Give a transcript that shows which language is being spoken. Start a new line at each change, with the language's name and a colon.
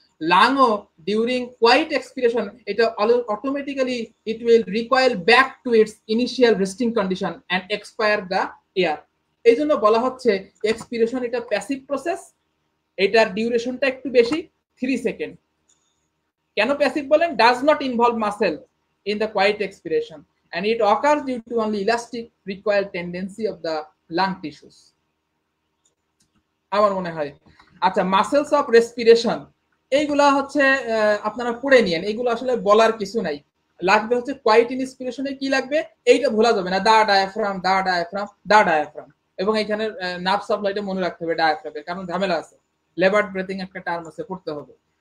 English: লাংও during quiet expiration এটা automatically it will recoil back to its initial resting condition and expire the air.
Bangla: এই জন্য বলা হচ্ছে expiration এটা প্যাসিভ প্রসেস, এটার ডিউরেশনটা একটু বেশি, 3 সেকেন্ড। কেন প্যাসিভ বলেন?
English: Does not involve muscle in the quiet expiration and it occurs due to only elastic recoil tendency of the lung tissues.
Bangla: আমার মনে হয়। আচ্ছা, মাসেলস অফ রেসপিরেশন এইগুলা হচ্ছে আপনারা পড়ে নিয়েন, এইগুলো আসলে বলার কিছু নাই। লাগবে হচ্ছে কোয়াইট ইনস্পিরেশনে কি লাগবে এইটা ভোলা যাবে না, দা ডায়াফ্রাম, দা ডায়াফ্রাম, দা ডায়াফ্রাম, এবং এখানে নার্ভ সাপ্লাইটা মনে রাখতে হবে ডায়াফ্রামে, কারণ ঝামেলা আছে, লেবার্ড ব্রেথিং একটা টার্ম আছে, পড়তে হবে।